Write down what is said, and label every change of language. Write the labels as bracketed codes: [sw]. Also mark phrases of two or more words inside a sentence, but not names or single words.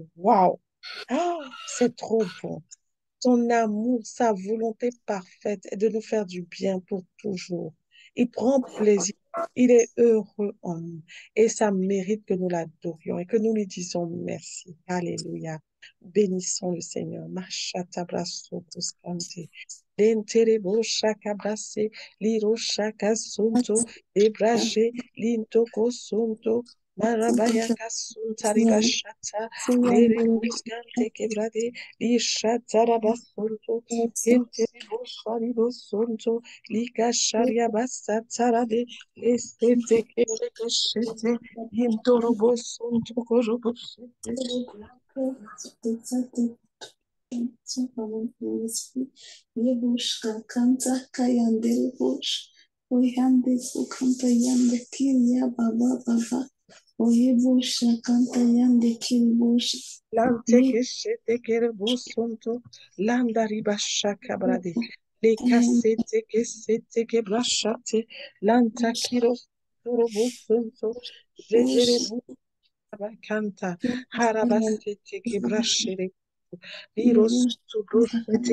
[fr] Waouh! Ah, c'est trop bon. Son amour, sa volonté parfaite est de nous faire du bien pour toujours. Il prend plaisir. Il est heureux en nous et ça mérite que nous l'adorions et que nous lui disions merci. Alléluia. Bénissons le Seigneur. Machata brasso coscante. Lenterebo shaka brasse, liro shaka sunto, debraje, linto kosunto, marabaya kasunta ribashata, lere coscante quebrade, lishata rabasunto, enterebo sharibo sunto, lika sharia basata Esete kete shete yintorobo sunto korobo shete Yebushka kanta kayandere bush. Oyande sukanta yande kiria baba baba. Oyebusha kanta yande kiribush. lante ke shete kerebo sunto landa riba shaka brade le kasete ke sete ke brashate lanta kiro torobo sunto jetere bu kanta harabasete ke brashere liro sunto broshete.